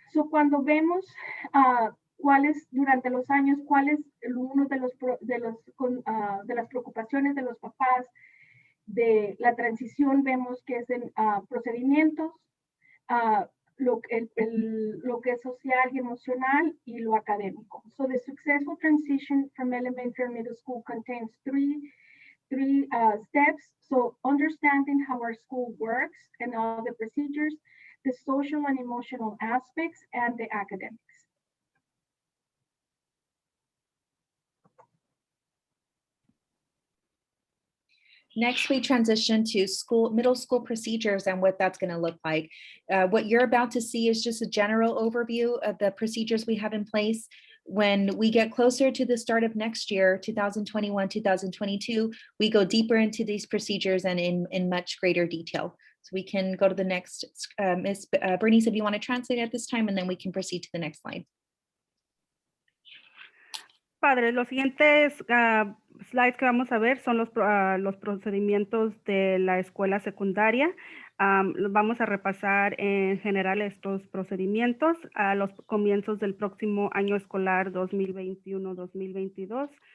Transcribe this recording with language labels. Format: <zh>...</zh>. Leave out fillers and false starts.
<es>Cuando vemos cuáles durante los años, cuál es uno de las preocupaciones de los papás de la transición, vemos que es en procedimientos, lo que es social y emocional y lo académico.</es> <en>So the successful transition from elementary and middle school contains three steps. So understanding how our school works and all the procedures, the social and emotional aspects, and the academics. Next, we transition to middle school procedures and what that's going to look like. What you're about to see is just a general overview of the procedures we have in place. When we get closer to the start of next year, 2021, 2022, we go deeper into these procedures and in much greater detail. So we can go to the next, Ms. Bernice, if you want to translate at this time, and then we can proceed to the next slide.</en> <es>Padre, los siguientes slides que vamos a ver son los procedimientos de la escuela secundaria. Vamos a repasar en general estos procedimientos a los comienzos del próximo año escolar 2021-2022.</es>